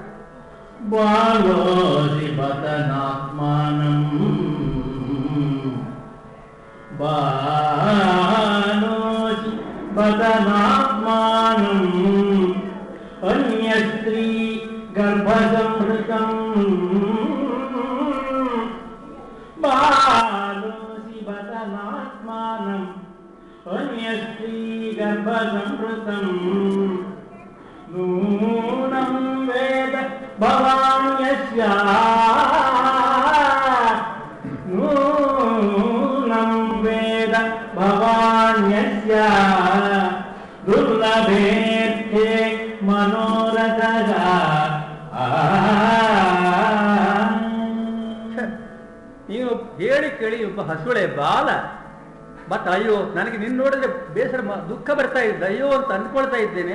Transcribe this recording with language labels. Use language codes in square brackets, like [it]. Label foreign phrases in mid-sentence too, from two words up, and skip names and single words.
[sa] ಬಾಲೋಸಿ ಬತನಾತ್ಮಾನಂ ಬಾಲೋಸಿ ಬತನಾತ್ಮಾನಂ ಅನ್ಯಸ್ತ್ರೀ ಗರ್ಭಸಂಹೃತಂ ಬಾಲೋಸಿ ಬತನಾತ್ಮಾನಂ ಅನ್ಯಸ್ತ್ರೀ ಗರ್ಭಸಂಹೃತಂ ನೂನಂ ವೇದ ಭವಾನ್ ಯಸ್ಯ ನೂನಂ ವೇದ ಭವಾನ್ ಯಸ್ಯ ದುರ್ಲಭೇರ್ಥೆ ಮನೋರಥಃ. [kn] ನೀನು ಹೇಳಿ ಕೇಳಿ ಒಬ್ಬ ಹಸುಳೆ ಬಾಲ ಬಟ್ ಅಯ್ಯೋ ನನಗೆ ನಿನ್ನ ನೋಡಿದ್ರೆ ಬೇಸರ ದುಃಖ ಬರ್ತಾ ಇದ್ದ, ಅಯ್ಯೋ ಅಂತ ಅಂದ್ಕೊಳ್ತಾ ಇದ್ದೇನೆ.